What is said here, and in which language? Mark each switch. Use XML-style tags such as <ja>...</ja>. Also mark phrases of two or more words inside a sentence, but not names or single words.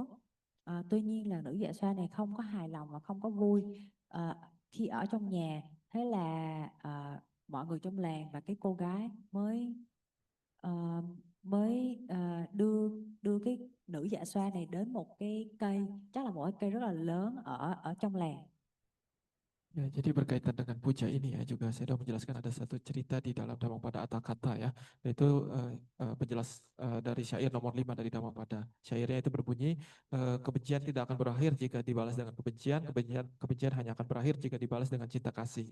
<vi>Tuy nhiên là nữ dạ xoa này không có hài lòng và không có vui khi ở trong nhà. Thế là mọi người trong làng và cái cô gái mới đưa cái nữ dạ xoa này đến một cái cây, chắc là một cái cây rất là lớn ở trong làng.</vi> <id>Ya, jadi berkaitan dengan puja ini ya, juga saya sudah menjelaskan ada satu cerita di dalam Dhammapada Atthakatha ya, yaitu penjelas dari syair nomor 5 dari Dhammapada. Syairnya itu berbunyi, kebencian tidak akan berakhir jika dibalas dengan kebencian hanya akan berakhir jika dibalas dengan cinta kasih.</id>